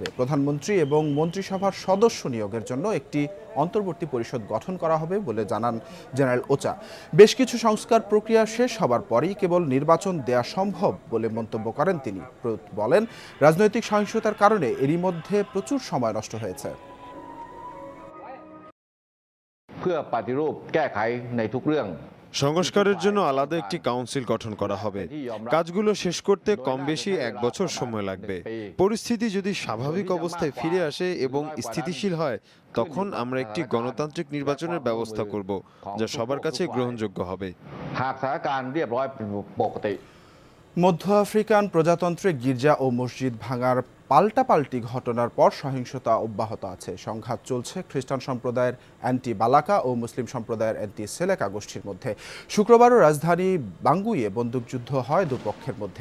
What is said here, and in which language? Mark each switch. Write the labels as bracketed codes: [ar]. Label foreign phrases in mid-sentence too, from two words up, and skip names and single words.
[bn] প্রধানমন্ত্রী এবং মন্ত্রিসভার সদস্য নিয়োগের জন্য একটি অন্তর্বর্তী পরিষদ গঠন করা হবে বলে জানান জেনারেল ওচা। বেশ কিছু সংস্কার প্রক্রিয়া শেষ হবার পরই কেবল নির্বাচন দেয়া সম্ভব বলে মন্তব্য করেন তিনি। প্রয়ুত বলেন, রাজনৈতিক সহিংসতার কারণে এরই মধ্যে প্রচুর সময় নষ্ট হয়েছে। [th] เพื่อปฏิรูปแก้ไขในทุกเรื่อง [bn] সংস্কারের জন্য আলাদা একটি কাউন্সিল গঠন করা হবে। কাজগুলো শেষ করতে কম বেশি 1 বছর সময় লাগবে। পরিস্থিতি যদি স্বাভাবিক অবস্থায় ফিরে আসে এবং স্থিতিশীল হয়, তখন আমরা একটি গণতান্ত্রিক নির্বাচনের ব্যবস্থা করব, যা সবার কাছে গ্রহণযোগ্য হবে। [th] หากสถานการณ์เรียบร้อยเป็นปกติ [bn] মধ্য আফ্রিকান প্রজাতন্ত্রে গির্জা ও মসজিদ ভাঙার পাল্টাপাল্টি ঘটনার পর সহিংসতা অব্যাহত আছে। সংঘাত চলছে খ্রিস্টান সম্প্রদায়ের অ্যান্টি বালাকা ও মুসলিম সম্প্রদায়ের অ্যান্টি সেলেকা গোষ্ঠীর মধ্যে। শুক্রবারও রাজধানী বাঙ্গুইয়ে বন্দুকযুদ্ধ হয় দুপক্ষের মধ্যে।